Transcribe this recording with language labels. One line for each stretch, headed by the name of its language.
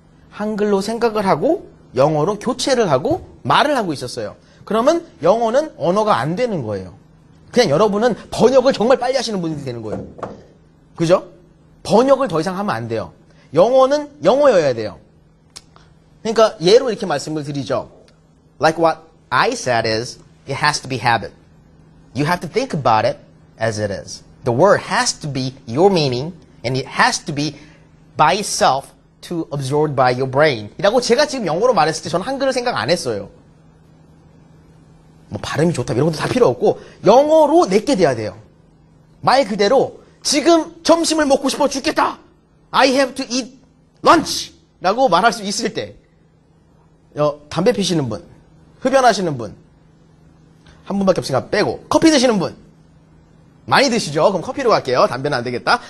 Korean: 한글로 생각을 하고 영어로 교체를 하고 말을 하고 있었어요. 그러면 영어는 언어가 안 되는 거예요. 그냥 여러분은 번역을 정말 빨리 하시는 분이 되는 거예요. 그죠? 번역을 더 이상 하면 안 돼요. 영어는 영어여야 돼요. 그러니까 예로 이렇게 말씀을 드리죠.
English: Like what I said is, it has to be habit. You have to think about it as it is. The word has to be your meaning, and it has to be by itself to absorbed by your brain.
Korean: 이라고 제가 지금 영어로 말했을 때 저는 한글을 생각 안 했어요. 뭐 발음이 좋다 이런 것도 다 필요 없고 영어로 내게 돼야 돼요. 말 그대로 지금 점심을 먹고 싶어 죽겠다.
English: I have to eat lunch.
Korean: 라고 말할 수 있을 때 담배 피시는 분, 흡연하시는 분, 한 분밖에 없으니까 빼고 커피 드시는 분 많이 드시죠? 그럼 커피로 갈게요. 담배는 안 되겠다.